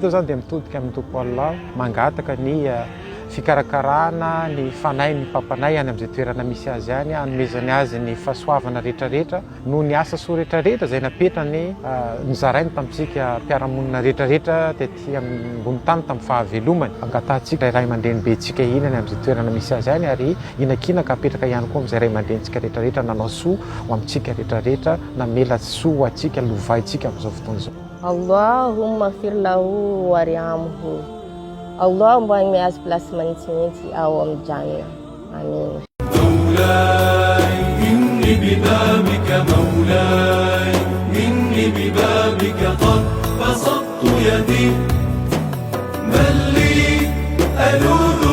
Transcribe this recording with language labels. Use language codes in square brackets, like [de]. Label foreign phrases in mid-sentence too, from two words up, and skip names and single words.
[mg] Eto zany dia mitodika amin'ny tompo Allah mangataka ny fikarakarana ny fanay ny papanay any amin'izay toerana misy azy any, anomezany azy ny fahasoavana rehetrarehetra no ny asa soa rehetrarehetra izay napetrany nizarainy tamintsika mpiaramonina rehetrarehetra tetỳ ambony tany tamin'ny fahavelomany. Angatahantsika ray aman-dreny be tsika iny any amin'izay toerana misy azy any, ary inakina ka apetraka ihany koa amin'izay ray aman-drenitsika rehetrarehetra nanao soa ho amintsika rehetrarehetra, namela soa ho antsika, lovaintsika amin'izao fotoana izao. [ar] اللهم اغفر له وارحمه. [mg] Allah mba miazo plasy manintsinintsy ao amin'ny janna. Amin. [ar] مولاي إني ببابك مولاي إني ببابك قد بسطت يدي من لي ألوذ